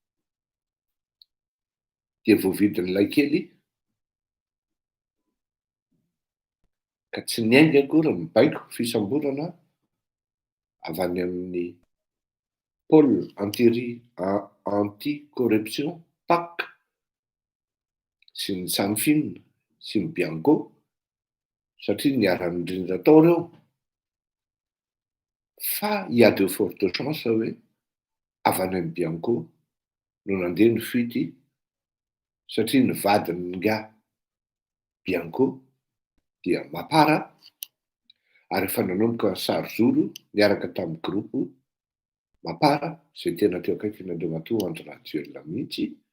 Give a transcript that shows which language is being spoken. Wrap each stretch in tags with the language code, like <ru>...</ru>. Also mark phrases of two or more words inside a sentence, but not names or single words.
<mg>dia voavidin'ilay kely ka tsy niainga akory mibaiko fisamborana avy any amin'ny</mg> <fr>pôle anti-corruption</fr> <mg>PAC sy ny Sanfin sy ny Bianco satria niara-nindrindra tao reo fa</mg> <fr>il y a de fortes chances</fr> <mg>hoe avy any amin'ny Bianco no nandeha ny fuity satria ny vadiny nga Bianco dia mapara ary efa nanomboka ny sary zoro niaraka tamin'ny groupe mapara izay tena teo akaikin'Andriamatoa Andry Rajoelina mihitsy</mg>